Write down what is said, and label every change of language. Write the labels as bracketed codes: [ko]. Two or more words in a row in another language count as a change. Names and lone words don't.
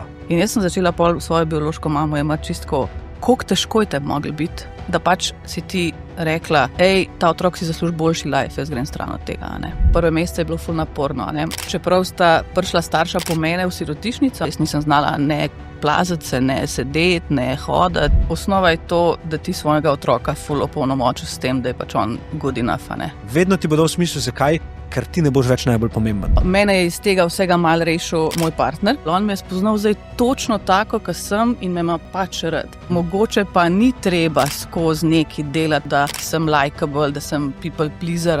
[sl] In jaz sem začela pol svojo biološko mamo jemati čistko, koliko težko je te mogli biti, da pač si ti rekla, ta otrok si zasluži boljši life, jaz grem stran od tega. Prve mesece je bilo ful naporno. Čeprav sta prišla starša po mene v sirotišnico, jaz nisem znala ne plazati se, ne sedeti, ne hoditi. Osnova je to, da ti svojega otroka ful opolnomočiš s tem, da je pač on [en] good enough. [sl] Vedno ti bo dal smisel, zakaj? Ker ti ne boš več najbolj pomemben. Mene je iz tega vsega mal rešil moj partner. On me je spoznal zdaj točno tako, kot sem in me ima pač rad. Mogoče pa ni treba skozi neki delati, da sem likeable, da sem [en] people pleaser.